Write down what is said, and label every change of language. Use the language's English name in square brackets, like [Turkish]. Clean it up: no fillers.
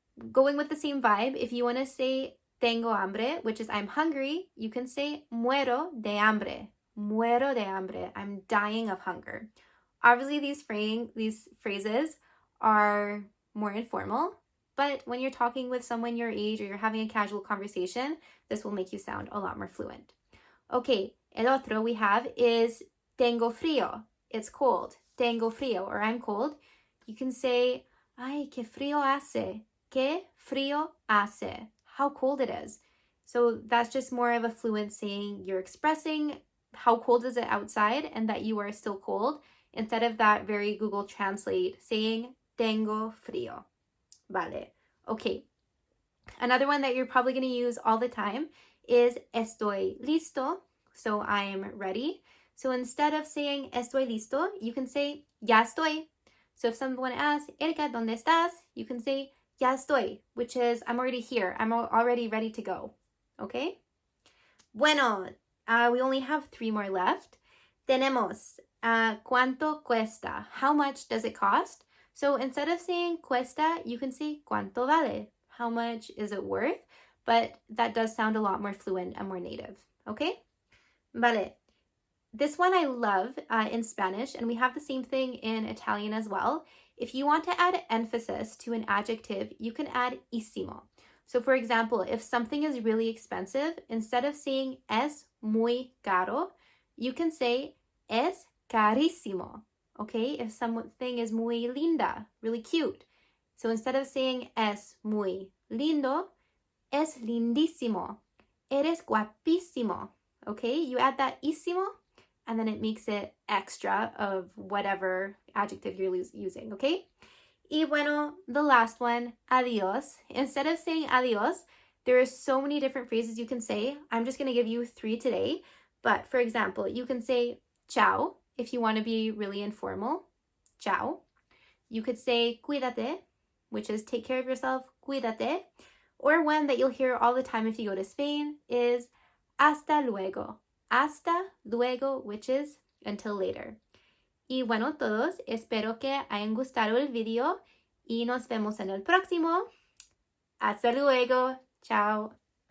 [English] Going with the same vibe, if you want to say [Spanish] tengo hambre, [English] which is I'm hungry, you can say [Spanish] muero de hambre. Muero de hambre. [English] I'm dying of hunger. Obviously, these phrases are more informal, but when you're talking with someone your age or you're having a casual conversation, this will make you sound a lot more fluent. Okay, [Spanish] el otro [English] we have is [Spanish] tengo frío. [English] It's cold. [Spanish] Tengo frío, [English] or I'm cold. You can say, [Spanish] ay, qué frío hace. Qué frío hace. [English] How cold it is. So that's just more of a fluent saying you're expressing how cold is it outside and that you are still cold, instead of that very Google Translate saying [Spanish] tengo frío. Vale. [English] Okay. Another one that you're probably going to use all the time is [Spanish] estoy listo. [English] So I'm ready. So instead of saying [Spanish] estoy listo, [English] you can say [Spanish] ya estoy. [English] So if someone asks, Erika, [Spanish] ¿dónde estás? [English] You can say [Spanish] ya estoy, [English] which is I'm already here. I'm already ready to go. Okay? [Spanish] Bueno, [English] we only have 3 more left. [Spanish] Tenemos ¿cuánto cuesta? [English] How much does it cost? So instead of saying cuesta, you can say [Spanish] ¿cuánto vale? [English] How much is it worth? But that does sound a lot more fluent and more native. Okay? [Spanish] Vale. [English] This one I love in Spanish, and we have the same thing in Italian as well. If you want to add emphasis to an adjective, you can add ísimo. So for example, if something is really expensive, instead of saying [Spanish] es muy caro, [English] you can say [Spanish] es carísimo. [English] Okay? If something is [Spanish] muy linda, [English] really cute. So instead of saying [Spanish] es muy lindo, es lindísimo. Eres guapísimo. [English] Okay? You add that ísimo, and then it makes it extra of whatever adjective you're using, okay? [Spanish] Y bueno, [English] the last one, adiós. Instead of saying adiós, there are so many different phrases you can say. I'm just going to give you 3 today. But for example, you can say chau if you want to be really informal. Chau. You could say [Spanish] cuídate, [English] which is take care of yourself, cuídate. Or one that you'll hear all the time if you go to Spain is [Spanish] hasta luego. Hasta luego, [English] which is until later. [Spanish] Y bueno, todos, espero que hayan gustado el video y nos vemos en el próximo. Hasta luego. Chao.